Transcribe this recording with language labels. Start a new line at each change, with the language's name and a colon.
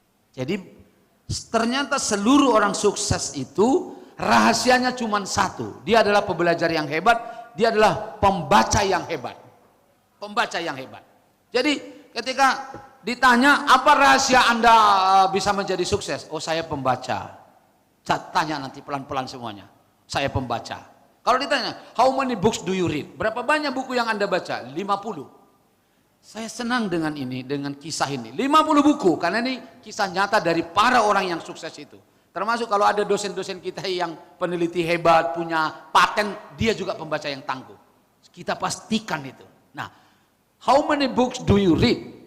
Indonesian: Jadi ternyata seluruh orang sukses itu rahasianya cuma satu. Dia adalah pembelajar yang hebat, dia adalah pembaca yang hebat. Pembaca yang hebat. Jadi ketika ditanya apa rahasia Anda bisa menjadi sukses? Oh, saya pembaca. Tanya nanti pelan-pelan semuanya. Saya pembaca. Kalau ditanya,
English: how many books do you read?
Indonesian: Berapa banyak buku yang Anda baca? 50. Saya senang dengan ini, dengan kisah ini. 50 buku, karena ini kisah nyata dari para orang yang sukses itu. Termasuk kalau ada dosen-dosen kita yang peneliti hebat, punya paten, dia juga pembaca yang tangguh. Kita pastikan itu.
English: Nah, how many books do you read?